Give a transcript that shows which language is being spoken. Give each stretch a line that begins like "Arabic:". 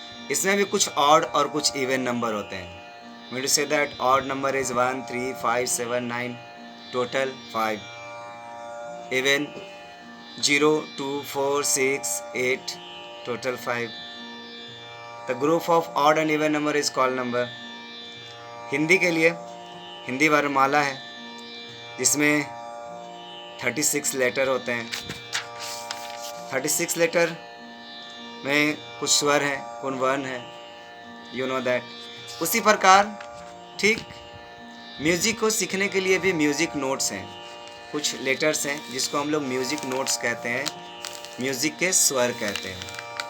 Hindi: इसमें भी कुछ ऑड और कुछ इवन नंबर होते हैं।
English: Mean to say that odd number is 1 3 5 7 9 total 5, even 0 2 4 6 8 total 5। The group of odd and even number is called number।
Hindi: Hindi के लिए हिंदी वर्णमाला है, जिसमें 36 लेटर होते हैं। 36 लेटर में कुछ स्वर हैं, कुछ वर्ण हैं,
English: You know that.
Hindi: उसी प्रकार ठीक म्यूज़िक को सीखने के लिए भी म्यूज़िक नोट्स हैं, कुछ लेटर्स हैं जिसको हम लोग म्यूज़िक नोट्स कहते हैं, म्यूज़िक के स्वर कहते हैं।